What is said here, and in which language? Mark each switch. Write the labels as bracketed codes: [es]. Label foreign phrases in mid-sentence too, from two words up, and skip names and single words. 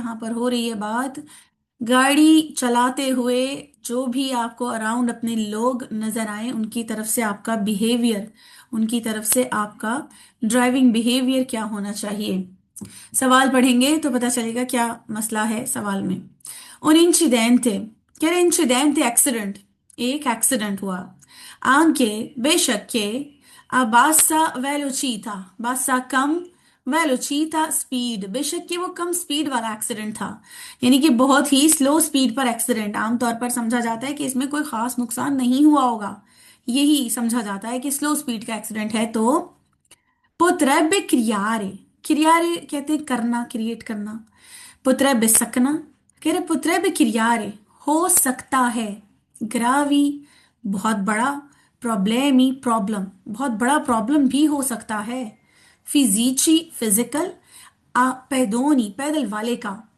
[hi] यहाँ पर हो रही है बात गाड़ी चलाते हुए जो भी आपको अराउंड अपने लोग नजर आए उनकी तरफ से आपका बिहेवियर, उनकी तरफ से आपका [en] driving behavior [hi] क्या होना चाहिए। सवाल पढ़ेंगे तो पता चलेगा क्या मसला है सवाल में। [it] un incidente, [hi] क्या इंसिडेंट एक्सीडेंट, एक एक्सीडेंट हुआ। anche बेशक के [it] a bassa velocità, [hi] बासा कम, वेलोचिता स्पीड, बेशक कि वो कम स्पीड वाला एक्सीडेंट था, यानी कि बहुत ही स्लो स्पीड पर एक्सीडेंट। आमतौर पर समझा जाता है कि इसमें कोई खास नुकसान नहीं हुआ होगा, यही समझा जाता है कि स्लो स्पीड का एक्सीडेंट है। तो [it] potrebbe criare, [hi] criare कहते हैं करना, क्रिएट करना। potrebbe सकना, कह रहे [it] potrebbe criare [hi] हो सकता है। ग्रावी बहुत बड़ा, प्रॉब्लेमी प्रॉब्लम, बहुत बड़ा प्रॉब्लम भी हो सकता है। फिजिची फिजिकल, आ पैदोनी पैदल वाले का।